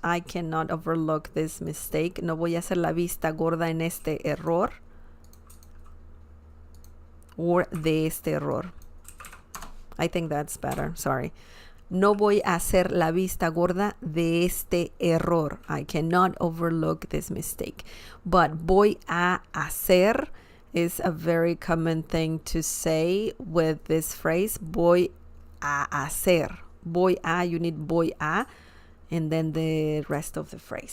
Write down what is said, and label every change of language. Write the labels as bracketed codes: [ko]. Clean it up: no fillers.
[en] I cannot overlook this mistake. [es] No voy a hacer la vista gorda en este error. Or de este error. [en] I think that's better. Sorry. [es] No voy a hacer la vista gorda de este error. [en] I cannot overlook this mistake. But voy a hacer is a very common thing to say with this phrase. Voy a hacer. Voy a, you need voy a, and then the rest of the phrase.